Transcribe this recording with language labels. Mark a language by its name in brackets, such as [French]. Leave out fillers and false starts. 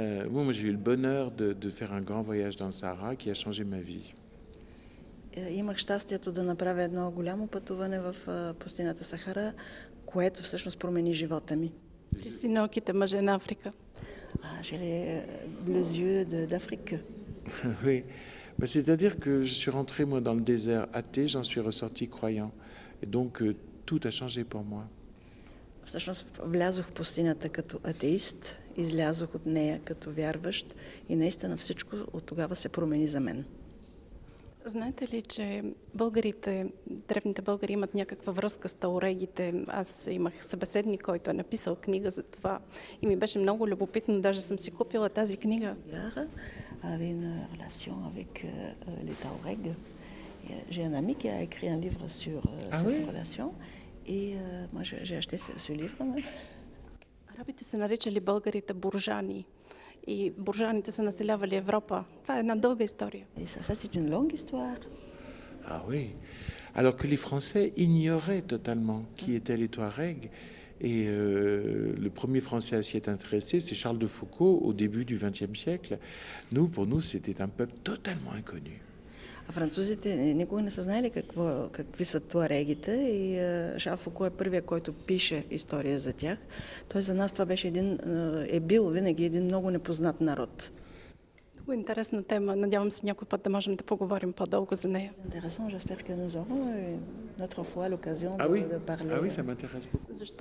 [French] Moi j'ai eu le bonheur de faire un grand voyage dans le Sahara qui a changé ma vie. [Bulgarian] Имах щастието да направя едно голямо пътуване в пустинята Сахара, което всъщност промени живота ми. При синоките мъже на Африка. [French] J'ai les bleus yeux d'Afrique. Oui, bah, c'est-à-dire que je suis rentré moi dans le désert athée, j'en suis ressorti croyant. Et donc tout a changé pour moi. [Bulgarian] Всъщност влязох в пустинята като атеист излязох от нея като вярващ и наистина всичко от тогава се промени за мен. Знаете ли, че българите, древните българи имат някаква връзка с таурегите? Аз имах събеседник, който е написал книга за това и ми беше много любопитно, даже съм си купила тази книга. [French] Avait une relation avec les Touaregs. J'ai un ami qui a écrit un livre sur cette relation et moi j'ai acheté ce livre. [Bulgarian] Арабите се наричали българите буржани и буржаните са населявали Европа. Това е една дълга история. [French] Et ça c'est une longue histoire. Ah oui. Alors que les Français ignoraient totalement qui étaient les Touaregs. Et le premier Français à s'y être intéressé, c'est Charles de Foucault au début du XXe siècle. Pour nous, c'était un peuple totalement inconnu. [Bulgarian] А французите никога не са знаели какви са туарегите и Шарл Фуко е първият, който пише история за тях. Той за нас това беше бил винаги един много непознат народ. Много интересна тема. Надявам се някой път да можем да поговорим по-дълго за нея. [French] Intéressant, j'espère que nous aurons une autre fois l'occasion de parler. Ah oui, ça m'intéresse beaucoup.